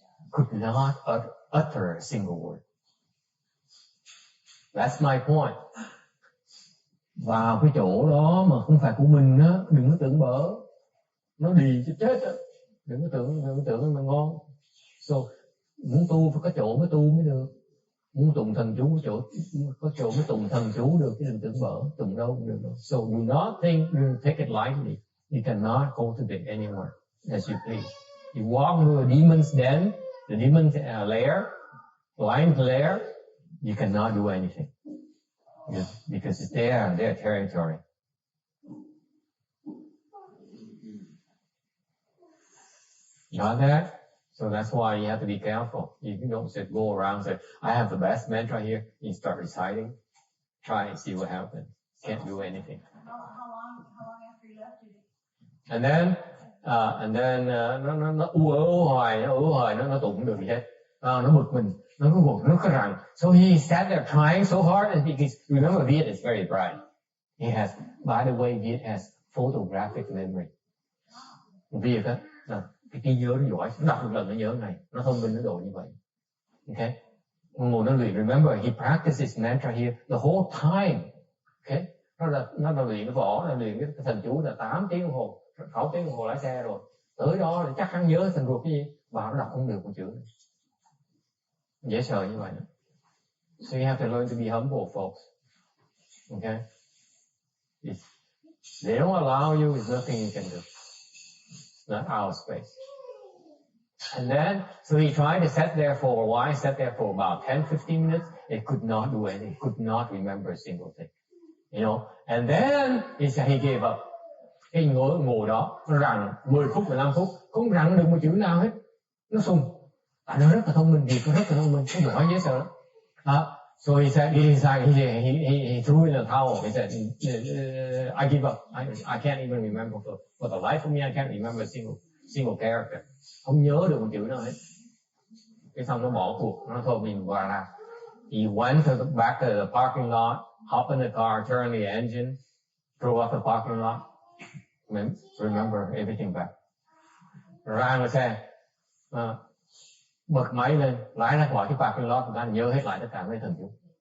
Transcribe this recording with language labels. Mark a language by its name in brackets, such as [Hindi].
[English] Could not utter a single word. That's my point. [Vietnamese] Vào cái chỗ đó mà không phải của mình á, đừng có tưởng bở. Nó đi cho chết á. Đừng có tưởng mà ngon. So, muốn tu phải có chỗ mới tu mới được. Muốn tụng thần chú có chỗ mới tụng thần chú được, chứ đừng tưởng bở, tụng đâu cũng được đâu. [English] So do not think, you take it lightly. You cannot cultivate anywhere as you please. You walk into a demon's den, the demon's lair, lion's lair, you cannot do anything. Because it's their territory. Got that? So that's why you have to be careful. You don't just go around and say, I have the best mantra here. You start reciting. Try and see what happens. Can't do anything. How long after you left did it? And then [Vietnamese] nó ú hoài, nó tụng không được gì hết. Nó bực mình, nó cứ gục, nó cứ rằng. [English] So he sat there trying so hard, and because remember Viet is very bright. He has, by the way, Viet has photographic memory. [Vietnamese] Viet á, cái trí nhớ nó giỏi, nó đọc một lần nó nhớ này, nó thông minh nó độ như vậy. [English] Okay? [Vietnamese] Ngồi nó luyện, [English] remember he practices mantra here the whole time. Okay? [Vietnamese] Nó luyện cái võ, nó luyện cái thần chú là 8 tiếng đồng hồ, 6 tiếng đồng hồ lái xe rồi. Tới đó thì chắc hắn nhớ thành ruột cái gì, vào nó đọc không được một chữ này. Dễ sợ như vậy. [English] So you have to learn to be humble, folks. Okay? They don't allow you, there's nothing you can do. It's not our space. And then, so he tried to sit there for a while, sat there for about 10-15 minutes. It could not do anything, could not remember a single thing. You know, and then he gave up. Cái ngồi đó, nó rằng 10 phút, 15 phút, không rằng được một chữ nào hết. Nó sùng. Nó rất là thông minh, vì nó rất là thông minh, nó giỏi dễ sợ lắm. So he said, he threw in the towel. He said, I give up. I can't even remember for the life of me. I can't remember a single character. [Vietnamese] Không nhớ được một chữ nào hết. Cái xong nó bỏ cuộc, nó thôi mình qua ra. [English] He went back to the parking lot, hopped in the car, turned the engine, drove up the parking lot. Remember everything back. [Vietnamese] Ra ngoài xe, bật máy lên, lái ra khỏi cái parking lot, người ta nhớ hết lại tất cả mấy thần chú.